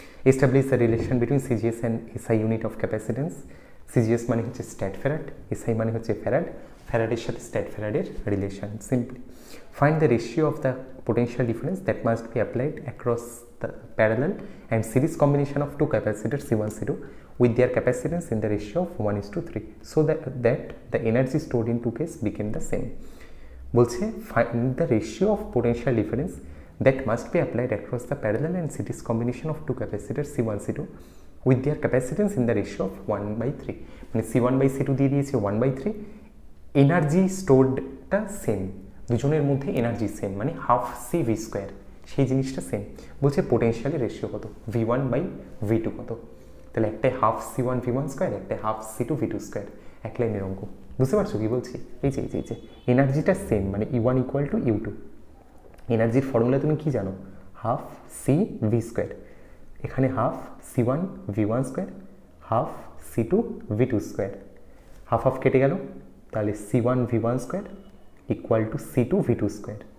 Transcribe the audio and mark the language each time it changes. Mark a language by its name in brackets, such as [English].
[English] Establish the relation between CGS and SI unit of capacitance. [Bangla] CGS মানে হচ্ছে stat farad, SI মানে হচ্ছে farad, ফ্যারাডের সাথে stat ফ্যারাডের relation. [English] Simply find the ratio of the potential difference that must be applied across the parallel and series combination of 2 capacitors C1 C2 with their capacitance in the ratio of 1:3 so that the energy stored in two cases became the same. [Bangla] বলছে [English] find the ratio of potential difference that must be applied across the parallel and series combination of 2 capacitors C1 C2 with their capacitance in the ratio of 1/3, [Bangla] মানে C1/C2 দিয়ে দিয়েছে 1/3, energy স্টোরডটা same, দুজনের মধ্যে energy same মানে half C V square, সেই জিনিসটা same. বলছে পোটেনশিয়ালের ratio কত? V1/V2 কত? তাহলে একটাই হাফ C1 V1 স্কোয়ার, একটাই হাফ C2 V2 স্কোয়ার, এক লাইনের অঙ্ক। বুঝতে পারছো কি বলছি? এই যে এনার্জিটা সেম মানে E1 ইকুয়াল টু U2। এনার্জির ফর্মুলা তুমি কি জানো? হাফ সি ভি স্কোয়ার, এখানে half C1 V1 square, half C2 V2 square, half half কেটে গেল, তাহলে C1 V1 square equal to C2 V2 square.